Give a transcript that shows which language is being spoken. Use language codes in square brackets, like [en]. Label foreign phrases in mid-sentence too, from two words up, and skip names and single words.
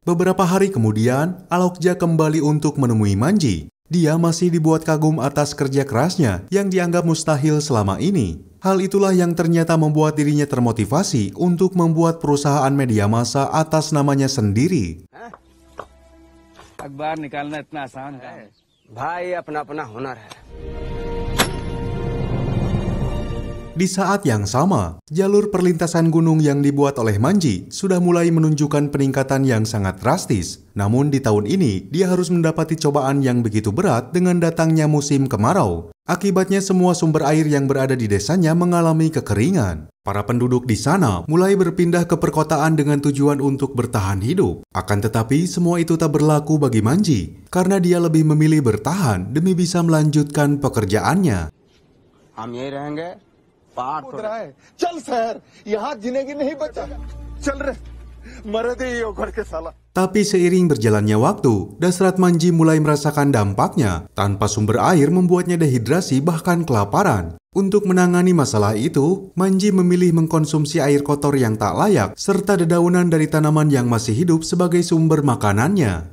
[id] Beberapa hari kemudian, Alokja kembali untuk menemui Manji. Dia masih dibuat kagum atas kerja kerasnya yang dianggap mustahil selama ini. Hal itulah yang ternyata membuat dirinya termotivasi untuk membuat perusahaan media massa atas namanya sendiri. [hi] अखबार निकालना इतना आसान है भाई अपना अपना हुनर है. [id] Di saat yang sama, jalur perlintasan gunung yang dibuat oleh Manji sudah mulai menunjukkan peningkatan yang sangat drastis. Namun di tahun ini, dia harus mendapati cobaan yang begitu berat dengan datangnya musim kemarau. Akibatnya semua sumber air yang berada di desanya mengalami kekeringan. Para penduduk di sana mulai berpindah ke perkotaan dengan tujuan untuk bertahan hidup. Akan tetapi semua itu tak berlaku bagi Manji, karena dia lebih memilih bertahan demi bisa melanjutkan pekerjaannya. [hi] हम यही रहेंगे पहाड़ पर. चल शहर यहाँ जिंदगी नहीं बचा. चल रे मरे दे ये उखड़ के साला. [id] Tapi seiring berjalannya waktu, Dasrat Manji mulai merasakan dampaknya. Tanpa sumber air membuatnya dehidrasi bahkan kelaparan. Untuk menangani masalah itu, Manji memilih mengkonsumsi air kotor yang tak layak serta dedaunan dari tanaman yang masih hidup sebagai sumber makanannya.